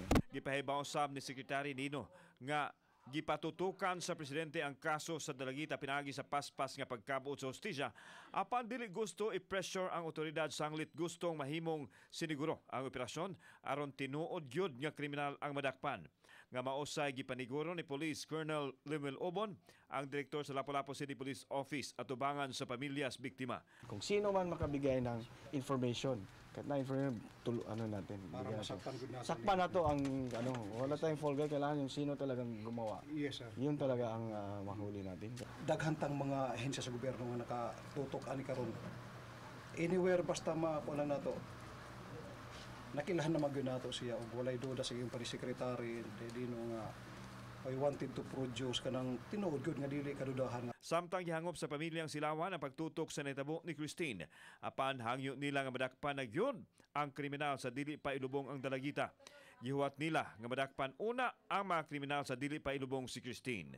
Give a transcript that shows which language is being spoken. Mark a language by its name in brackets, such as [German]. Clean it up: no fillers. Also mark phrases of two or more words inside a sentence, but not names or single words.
[Cebuano] Gipahibaw sab ni Secretary Nino nga gipatutukan sa presidente ang kaso sa dalagita pinaagi sa paspas nga pagkabuot sa hustisya apan dili gusto i-pressure ang otoridad sanglit gustong mahimong siniguro ang operasyon aron tinuod gyud nga kriminal ang madakpan. Nga mausay gipaniguro ni Police Colonel Lemuel Obon ang direktor sa Lapu-Lapu City Police Office at tubangan sa pamilya sa biktima. [Filipino] Kung sino man makabigay ng information, kahit na information natin. Para masaktan gud natin. Sakpan na to ang wala tayong [English] fall guy, [Filipino] kailangan yung sino talagang gumawa. [English] Yes, sir. [Filipino] Yun talaga ang mahuli natin. [Cebuano] Daghantang mga ahensya sa gobyerno nga nakatutok ani karon. Anywhere basta mapunan nato. Nakilahan na magyud nato siya ug walay duda sa iyong pari-secretary Dino nga [English] I wanted to produce [Cebuano] kanang tinuod gyud nga dili kadudahan. Samtang gihangop sa pamilyang Silawan ang pagtutok sa nahitabo ni Christine apan hangyo nila nga madakpan na gyud ang kriminal sa dili pa ilubong ang dalagita. Gihuwat nila nga madakpan una ang mga kriminal sa dili pa ilubong si Christine.